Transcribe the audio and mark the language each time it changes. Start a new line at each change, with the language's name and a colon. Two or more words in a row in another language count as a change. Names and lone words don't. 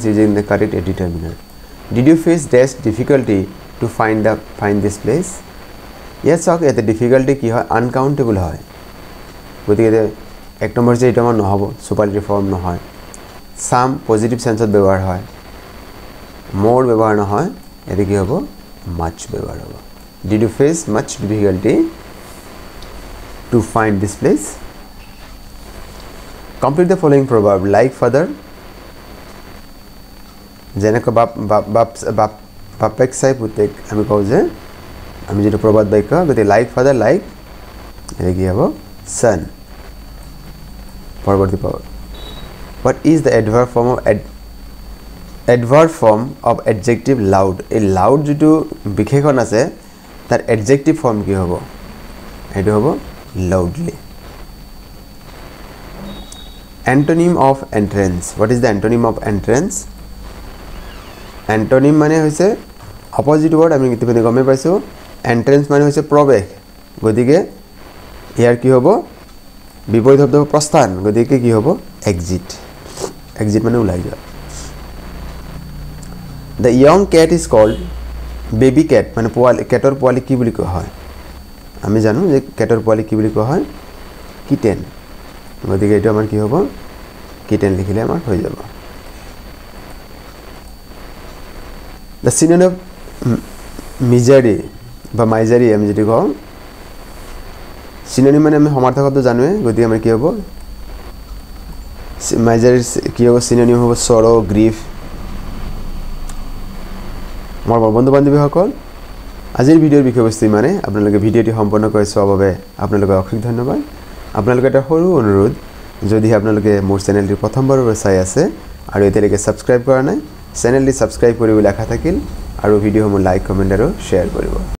English: using the correct determiner did you face this difficulty to find this place
Assamese: ইয়াত চাওক ইয়াতে ডিফিকাল্টি কি হয় আনকাউণ্টেবল হয় গতিকে এক নম্বৰ যে এইটো আমাৰ নহ'ব
English: superlative form
Assamese: নহয়
English: some positive senseত
Assamese: ব্যৱহাৰ হয় মোৰ ব্যৱহাৰ নহয় এতে কি হ'ব মাছ ব্যৱহাৰ হ'ব
English: did you face much difficulty to find this place. Complete the following proverb. Like father,
Assamese: যেনেকৈ বাপেক চাই পুতেক আমি কওঁ যে আমি যেটো প্ৰবাদ বাক্য গতি
English: like father like
Assamese: এনে কি হ'ব son পৰৱৰ্তী পাব
English: what is the adverb form of adjective loud
Assamese: এই loud যেটো বিশেষণ আছে তাৰ
English: adjective form
Assamese: কি হ'ব এটো হ'ব loudly
English: antonym of entrance what is the antonym of entrance antonym
Assamese: মানে হৈছে
English: opposite word
Assamese: আমি ইতিমধ্যে গমে পাইছো entrance মানে হৈছে প্ৰৱেশ গতিকে ইয়াৰ কি হ'ব বিপৰীত শব্দ প্ৰস্থান গতিকে কি হ'ব
English: exit exit
Assamese: মানে ওলাই যোৱা
English: the young cat is called baby cat
Assamese: মানে পোৱালি কেটৰ পোৱালি কি বুলি কোৱা হয় আমি জানো যে কেটৰ পোৱালি কি বুলি কোৱা হয় kitten গতিকে এটো আমাৰ কি হ'ব kitten লিখিলে আমাৰ হৈ যাব
English: the synonym misery
Assamese: বা misery আমি যেটো কওঁ synonym মানে আমি সমার্থক শব্দ জানোৱে গতি আমাৰ কি হ'ব misery কি হ'ব synonym হ'ব
English: sorrow grief
Assamese: মোৰ বন্ধু বান্ধৱীসকল আজিৰ ভিডিঅ'ৰ বিষয়বস্তু মানে আপোনালোকে ভিডিঅ'টি সম্পূৰ্ণ কৰি চোৱাৰ বাবে আপোনালোকক অশেষ ধন্যবাদ আপোনালোকে এটা সৰু অনুৰোধ যদি আপোনালোকে মোৰ চেনেলটি প্ৰথমবাৰৰ বাবে চাই আছে আৰু এতিয়ালৈকে সাবস্ক্ৰাইব কৰা নাই চেনেলটি সাবস্ক্ৰাইব কৰিবলৈ আশা থাকিল আৰু ভিডিঅ'সমূহ
English: like comment
Assamese: আৰু শেয়াৰ কৰিব